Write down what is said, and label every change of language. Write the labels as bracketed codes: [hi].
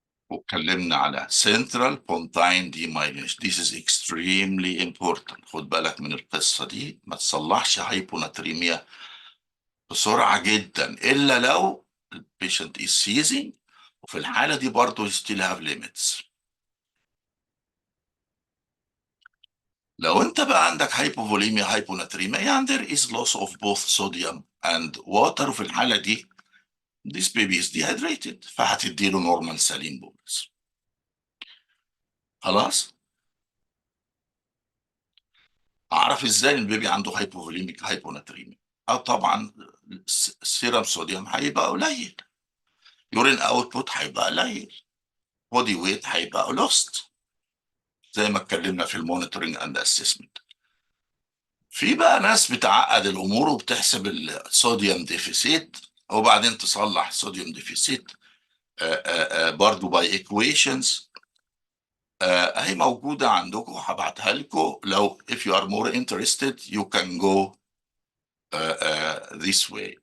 [ar] واتكلمنا على central pontine demyelination. [en] This is extremely important. [ar] خد بالك من القصة دي، ما تصلحش هايبوناتريميا بسرعة جدا إلا لو البيشنت [en] is seizing، [ar] وفي الحالة دي برضه [en] still have limits. [ar] لو انت بقى عندك هايبوفوليميا هايبوناتريميا يعني [en] there is loss of both sodium and water، [ar] وفي الحالة دي [en] this baby is dehydrated، [ar] فهتديله [en] normal saline bolus. [ar] خلاص؟ اعرف ازاي البيبي عنده هايبوفوليميك هايبوناتريميا؟ طبعا السيرم صوديوم هيبقى قليل، يورين اوتبوت هيبقى قليل، بودي ويت هيبقى لوست، زي ما اتكلمنا في المونيتورنج اند اسسمنت. في بقى ناس بتعقد الامور وبتحسب الصوديوم ديفيسيت وبعدين تصلح صوديوم ديفيسيت برضو باي ايكويشنز. هي موجوده عندكم، هبعتها لكم. لو [en] if you are more interested you can go this way.